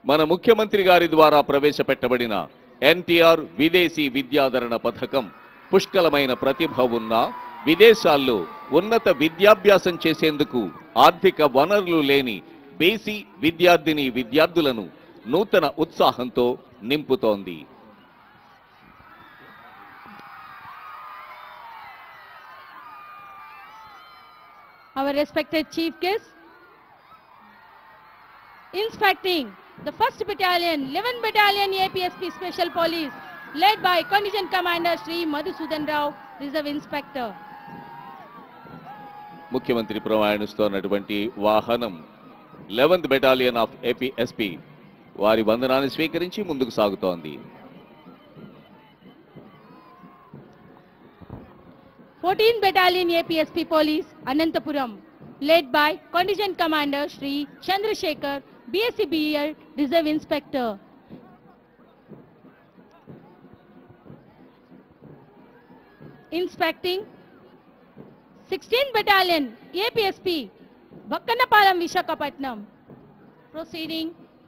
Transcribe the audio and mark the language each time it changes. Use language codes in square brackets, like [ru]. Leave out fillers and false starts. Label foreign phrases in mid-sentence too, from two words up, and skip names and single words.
[te] మన ముఖ్యమంత్రి గారి ద్వారా ప్రవేశపెట్టబడిన ఎన్టీఆర్ విదేశీ విద్యాధరణ పథకం పుష్కలమైన ప్రతిభ ఉన్న విదేశాల్లో ఉన్నత విద్యాభ్యాసం చేసేందుకు ఆర్థిక వనరులు లేని బీసీ విద్యార్థులను నూతన ఉత్సాహంతో నింపుతోంది. [en] Our respected chief guest, inspecting the 1st Battalion, 11th Battalion APSP Special Police, led by Contingent Commander Shri Madhusudan Rao, Reserve Inspector. [te] ముఖ్యమంత్రి ప్రయాణిస్తున్నటువంటి వాహనం [en] 11th Battalion of APSP [te] వారి వందనాన్ని స్వీకరించి ముందుకు సాగుతోంది. [en] 14th Battalion APSP Police, Anantapuram, led by Contingent Commander Shri Chandrasekhar, BSc BEL, Reserve Inspector. Inspecting 16th Battalion APSP, Bakkanapalam, Visakhapatnam, proceeding